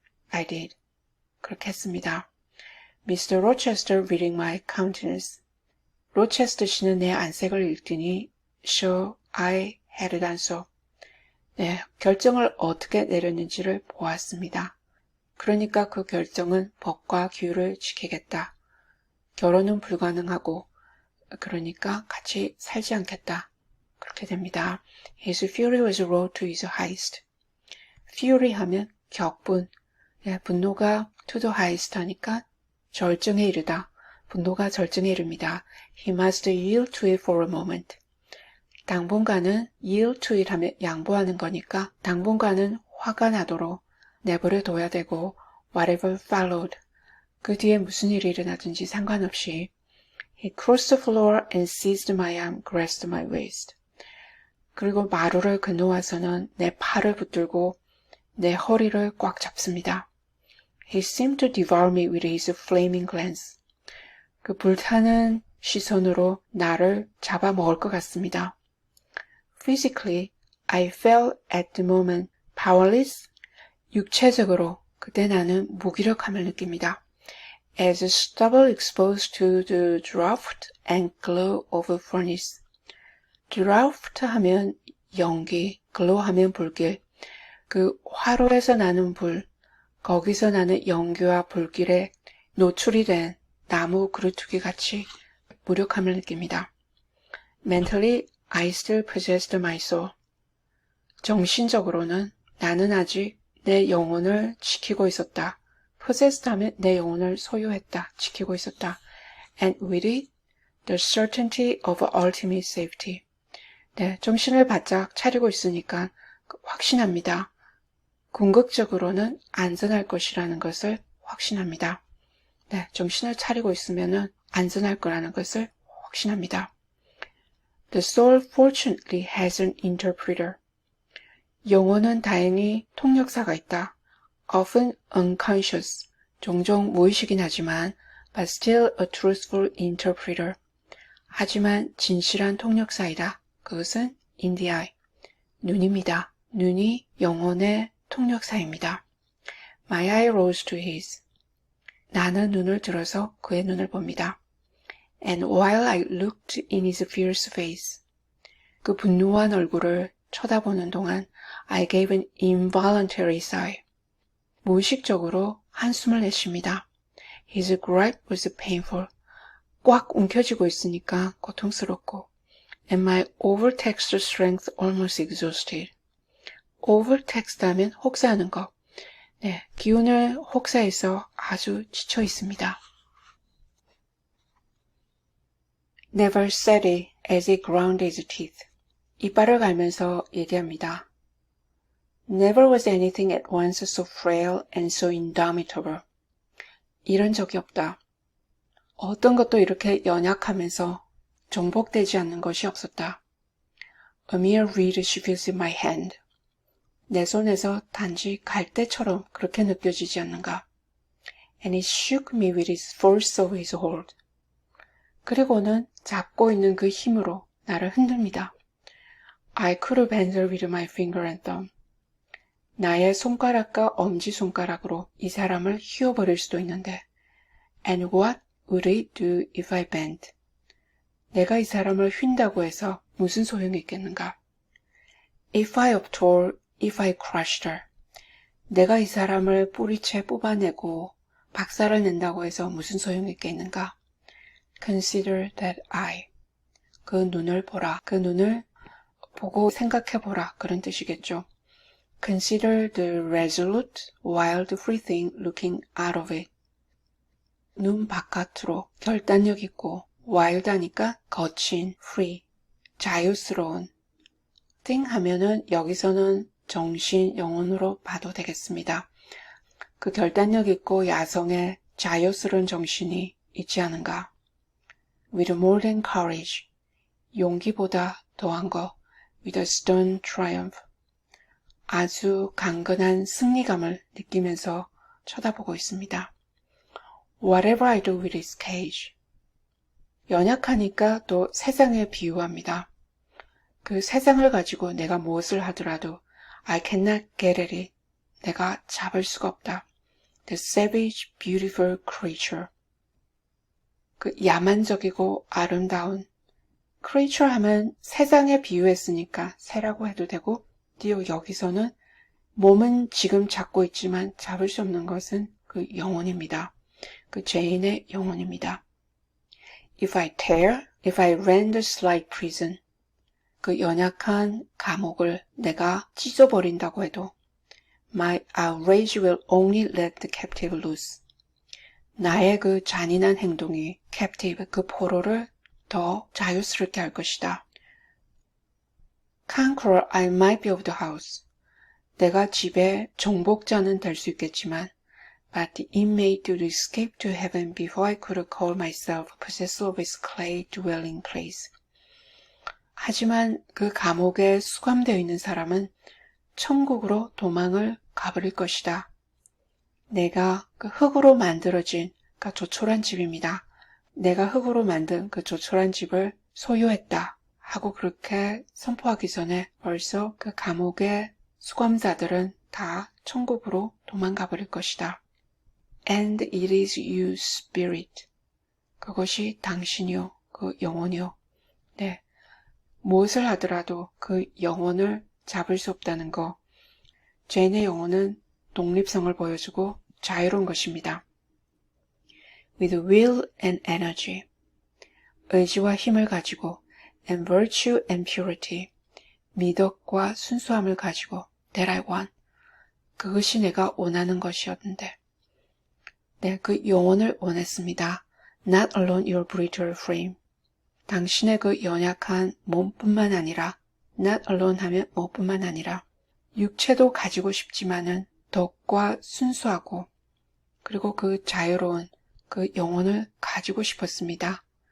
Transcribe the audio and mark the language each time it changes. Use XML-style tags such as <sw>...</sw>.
<en>I did.</en> <ko>그렇게 했습니다.</ko> <en>Mr. Rochester reading my countenance.</en> <ko>로체스터 씨는 내 안색을 읽더니</ko> <en>sure I had done so.</en> <ko>결정을 어떻게 내렸는지를 보았습니다. 그러니까 그 결정은 법과 규율을 지키겠다. 결혼은 불가능하고 그러니까 같이 살지 않겠다. 그렇게 됩니다.</ko> <en>His fury was wrought to his highest.</en> <ko>fury 하면 격분. 분노가</ko> <en>to the highest</en> <ko>하니까 절정에 이르다. 분노가 절정에 이릅니다.</ko> <en>He must yield to it for a moment.</en> <ko>당분간은</ko> <en>yield to it</en> <ko>하면 양보하는 거니까 당분간은 화가 나도록 내버려 둬야 되고</ko> <en>whatever followed.</en> <ko>그 뒤에 무슨 일이 일어나든지 상관없이</ko> <en>He crossed the floor and seized my arm, grasped my waist.</en> <ko>그리고 마루를 건너와서는 내 팔을 붙들고 내 허리를 꽉 잡습니다.</ko> <en>He seemed to devour me with his flaming glance.</en> <ko>그 불타는 시선으로 나를 잡아먹을 것 같습니다.</ko> <en>Physically, I felt at the moment powerless.</en> <ko>육체적으로 그때 나는 무기력함을 느낍니다.</ko> <en>As stubble exposed to the draught and glow of a furnace.</en> <ko>draught 하면 연기, glow 하면 불길. 그 화로에서 나는 불, 거기서 나는 연기와 불길에 노출이 된 나무 그루트기 같이 무력함을 느낍니다.</ko> <en>Mentally, I still possessed my soul.</en> <ko>정신적으로는 나는 아직 내 영혼을 지키고 있었다. possessed 하면 내 영혼을 소유했다, 지키고 있었다.</ko> <en>And with it, the certainty of ultimate safety.</en> <ko>정신을 바짝 차리고 있으니까 확신합니다. 궁극적으로는 안전할 것이라는 것을 확신합니다. 정신을 차리고 있으면 안전할 거라는 것을 확신합니다.</ko> <en>The soul fortunately has an interpreter.</en> <ko>영혼은 다행히 통역사가 있다.</ko> <en>Often unconscious,</en> <ko>종종 무의식이긴 하지만</ko> <en>but still a truthful interpreter.</en> <ko>하지만 진실한 통역사이다. 그것은</ko> <en>in the eye,</en> <ko>눈입니다. 눈이 영혼의 통역사입니다.</ko> <en>My eye rose to his.</en> <ko>나는 눈을 들어서 그의 눈을 봅니다.</ko> <en>And while I looked in his fierce face,</en> <ko>그 분노한 얼굴을 쳐다보는 동안</ko> <en>I gave an involuntary sigh.</en> <ko>무의식적으로 한숨을 내쉽니다.</ko> <en>His grip was painful.</en> <ko>꽉 움켜쥐고 있으니까 고통스럽고.</ko> <en>And my overtaxed strength almost exhausted.</en> <ko>overtaxed 하면 혹사하는 것. 네, 기운을 혹사해서 아주 지쳐 있습니다.</ko> <en>Never said it as he ground his teeth.</en> <ko>이빨을 갈면서 얘기합니다.</ko> <en>Never was anything at once so frail and so indomitable.</en> <ko>이런 적이 없다. 어떤 것도 이렇게 연약하면서 정복되지 않는 것이 없었다.</ko> <en>A mere reed shivers in my hand.</en> <ko>내 손에서 단지 갈대처럼 그렇게 느껴지지 않는가.</ko> <en>And he shook me with his force of his hold.</en> <ko>그리고는 잡고 있는 그 힘으로 나를 흔듭니다.</ko> <en>I could have handled with my finger and thumb.</en> <ko>나의 손가락과 엄지손가락으로 이 사람을 휘어버릴 수도 있는데.</ko> <en>And what would it do if I bent?</en> <ko>내가 이 사람을 휜다고 해서 무슨 소용이 있겠는가?</ko> <en>If I uptore, if I crushed her.</en> <ko>내가 이 사람을 뿌리채 뽑아내고 박살을 낸다고 해서 무슨 소용이 있겠는가?</ko> <en>Consider that eye.</en> <ko>그 눈을 보라. 그 눈을 보고 생각해보라. 그런 뜻이겠죠.</ko> <en>Consider the resolute, wild, free thing looking out of it.</en> <ko>눈 바깥으로 결단력 있고 wild하니까 거친, free, 자유스러운 thing 하면은 여기서는 정신, 영혼으로 봐도 되겠습니다. 그 결단력 있고 야성의 자유스러운 정신이 있지 않은가.</ko> <en>With more than courage,</en> <ko>용기보다 더한 거.</ko> <en>With a stern triumph,</en> <ko>아주 강건한 승리감을 느끼면서 쳐다보고 있습니다.</ko> <en>Whatever I do with this cage.</en> <ko>연약하니까 또 세상에 비유합니다. 그 세상을 가지고 내가 무엇을 하더라도</ko> <en>I cannot get at it.</en> <ko>내가 잡을 수가 없다.</ko> <en>The savage, beautiful creature.</en> <ko>그 야만적이고 아름다운 creature 하면 세상에 비유했으니까 새라고 해도 되고 또 여기서는 몸은 지금 잡고 있지만 잡을 수 없는 것은 그 영혼입니다. 그 죄인의 영혼입니다.</ko> <en>If I tear, if I rend the slight prison.</en> <ko>그 연약한 감옥을 내가 찢어버린다고 해도</ko> <en>My outrage will only let the captive loose.</en> <ko>나의 그 잔인한 행동이 captive, 그 포로를 더 자유스럽게 할 것이다.</ko> <en>Conqueror I might be of the house.</en> <ko>내가 집의 정복자는 될 수 있겠지만</ko> <en>But the inmate would escape to heaven before I could call myself possessor of its clay dwelling place.</en> <ko>하지만 그 감옥에 수감되어 있는 사람은 천국으로 도망을 가버릴 것이다. 내가 그 흙으로 만들어진 그 조촐한 집입니다. 내가 흙으로 만든 그 조촐한 집을 소유했다 하고 그렇게 선포하기 전에 벌써 그 감옥의 수감자들은 다 천국으로 도망가 버릴 것이다.</ko> <en>And it is you, spirit.</en> <ko>그것이 당신이요, 그 영혼이요. 네, 무엇을 하더라도 그 영혼을 잡을 수 없다는 거. 죄인의 영혼은 독립성을 보여주고 자유로운 것입니다.</ko> <en>With will and energy.</en> <ko>의지와 힘을 가지고</ko> <en>and virtue and purity.</en> <ko>미덕과 순수함을 가지고</ko> <en>that I want.</en> <ko>그것이 내가 원하는 것이었는데. 네, 그 영혼을 원했습니다.</ko> <en>Not alone your brutal frame.</en> <ko>당신의 그 연약한 몸뿐만 아니라</ko> <en>not alone</en> <ko>하면 몸뿐만 아니라 육체도 가지고 싶지만은 덕과 순수하고 그리고 그 자유로운 그 영혼을 가지고 싶었습니다.</ko>